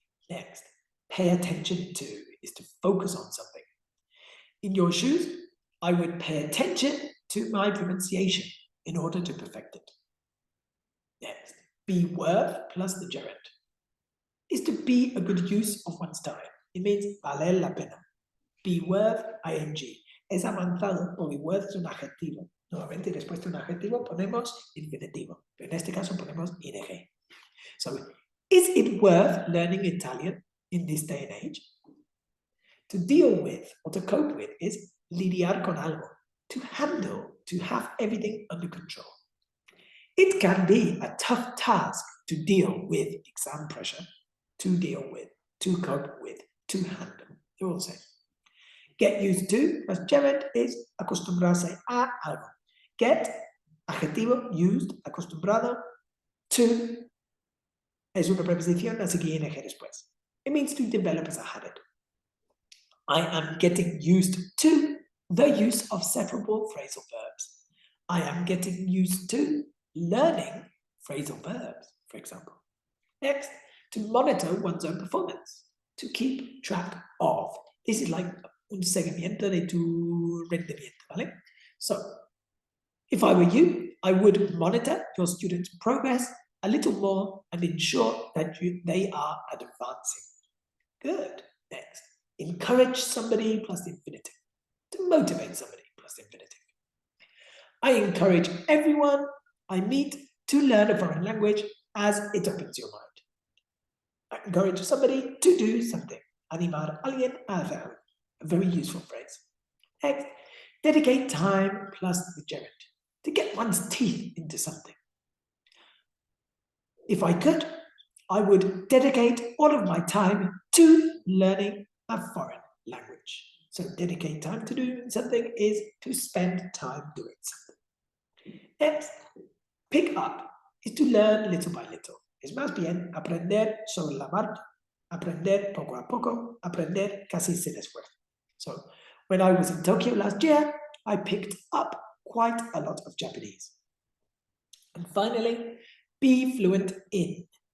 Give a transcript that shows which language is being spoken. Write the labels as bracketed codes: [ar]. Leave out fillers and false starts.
[en] Next, pay attention to is to focus on something. In your shoes, I would pay attention to my pronunciation in order to perfect it. Next, be worth plus the gerund. Is to be a good use of one's time. It means [es] valer la pena. [en] Be worth, ing. [es] Es avanzado o be worth es un adjetivo. Normalmente después de un adjetivo ponemos infinitivo. Pero en este caso ponemos ing. [en] So, is it worth learning Italian in this day and age? To deal with or to cope with is [es] lidiar con algo. [en] To handle, to have everything under control. It can be a tough task to deal with exam pressure, to deal with, to cope with, to handle. They're all the same. Get used to plus gerund is [es] acostumbrarse a algo. Get, adjetivo, used, acostumbrado, to es una preposición, así que ing después. [en] It means to develop as a habit. I am getting used to the use of separable phrasal verbs. I am getting used to learning phrasal verbs, for example. Next, to monitor one's own performance, to keep track of. This is like [es] un seguimiento de tu rendimiento, ¿vale? [en] So, if I were you, I would monitor your students' progress a little more and ensure that they are advancing. Good. Next, encourage somebody plus infinitive. To motivate somebody plus infinitive. I encourage everyone I meet to learn a foreign language as it opens your mind. I encourage somebody to do something. [es] Animar a alguien a hacer algo. [en] A very useful phrase. Next, dedicate time plus the gerund. To get one's teeth into something. If I could, I would dedicate all of my time to learning a foreign language. So dedicate time to doing something is to spend time doing something. Next, pick up is to learn little by little. [es] Es más bien aprender sobre la marcha, aprender poco a poco, aprender casi sin esfuerzo. [en] So when I was in Tokyo last year, I picked up quite a lot of Japanese. And finally, be fluent in.